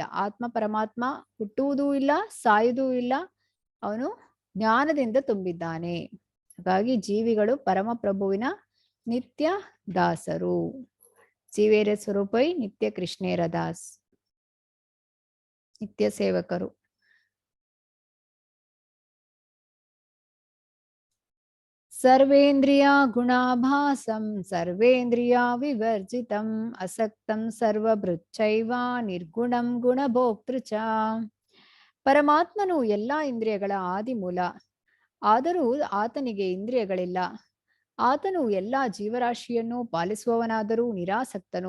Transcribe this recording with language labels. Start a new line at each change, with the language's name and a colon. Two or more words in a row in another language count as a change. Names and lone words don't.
Kannada: ಆತ್ಮ ಪರಮಾತ್ಮ ಹುಟ್ಟುವುದೂ ಇಲ್ಲ, ಸಾಯುವುದೂ ಇಲ್ಲ, ಅವನು ಜ್ಞಾನದಿಂದ ತುಂಬಿದ್ದಾನೆ. ಹಾಗಾಗಿ ಜೀವಿಗಳು ಪರಮಪ್ರಭುವಿನ ನಿತ್ಯ ದಾಸರು.
Bangla: জীবের স্বরূপ হয় নিত্য কৃষ্ণের দাস,
Kannada: ನಿತ್ಯ ಸೇವಕರು.
Sanskrit: ಸರ್ವೇಂದ್ರಿಯ ಗುಣಾಭಾಸಂ ಸರ್ವೇಂದ್ರಿಯ ವಿವರ್ಜಿತಂ ಅಸಕ್ತಂ ಸರ್ವಭೃಚ್ಚೈವ ನಿರ್ಗುಣಂ ಗುಣಭೋಕ್ತೃ ಚ.
Kannada: ಪರಮಾತ್ಮನು ಎಲ್ಲಾ ಇಂದ್ರಿಯಗಳ ಆದಿಮೂಲ. ಆದರೂ ಆತನಿಗೆ ಇಂದ್ರಿಯಗಳಿಲ್ಲ. ಆತನು ಎಲ್ಲಾ ಜೀವರಾಶಿಯನ್ನು ಪಾಲಿಸುವವನಾದರೂ ನಿರಾಸಕ್ತನು.